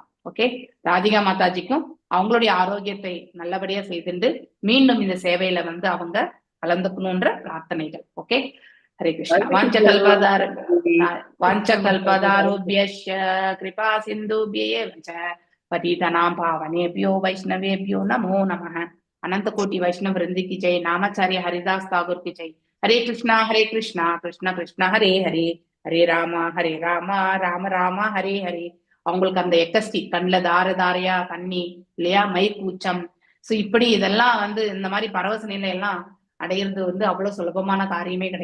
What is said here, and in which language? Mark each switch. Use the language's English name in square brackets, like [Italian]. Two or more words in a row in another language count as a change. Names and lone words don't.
[Tamil] ஓகே, ராதிகா மாதாஜிக்கும் அவங்களுடைய ஆரோக்கியத்தை நல்லபடியா செய்துண்டு மீண்டும் இந்த சேவையில வந்து அவங்க கலந்துக்கணும்ன்ற பிரார்த்தனைகள். [Sanskrit] ஓகே, हरे कृष्णा वाञ्छा कल्पतरुभ्यश्च कृपा सिन्धुभ्य एव पतितनां पावनेभ्यो वैष्णवेभ्यो नमो नमः। [Hindi] अनंत कोटि वैष्णव वृंद की जय। नामाचार्य हरिदास ठाकुर की जय। [Sanskrit] हरे कृष्णा कृष्ण कृष्ण हरे हरे, हरे राम राम राम हरे हरे. [Tamil] அவங்களுக்கு அந்த எக்கஸ்டி கண்ணில் தார தாரையா தண்ணி இல்லையா, மை கூச்சம். ஸோ இப்படி இதெல்லாம் இந்த மாதிரி பரவச நிலை எல்லாம் அடையிறது அவ்வளவு சுலபமான காரியமே கிடையாது.